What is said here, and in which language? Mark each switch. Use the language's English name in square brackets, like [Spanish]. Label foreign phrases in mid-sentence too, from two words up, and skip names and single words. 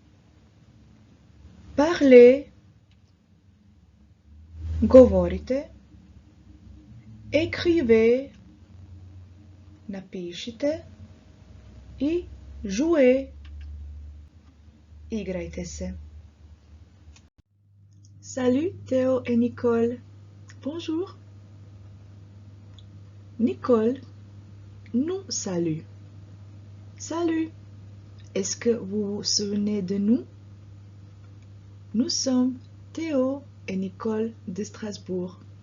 [French] Parlez, govorite. Écrivez, napišite. [Croatian] I jouez, igrajte se. [French] Salut Théo et Nicole. Bonjour. Nicole nous salue. Salut. Est-ce que vous vous souvenez de nous? Nous sommes Théo et Nicole de Strasbourg.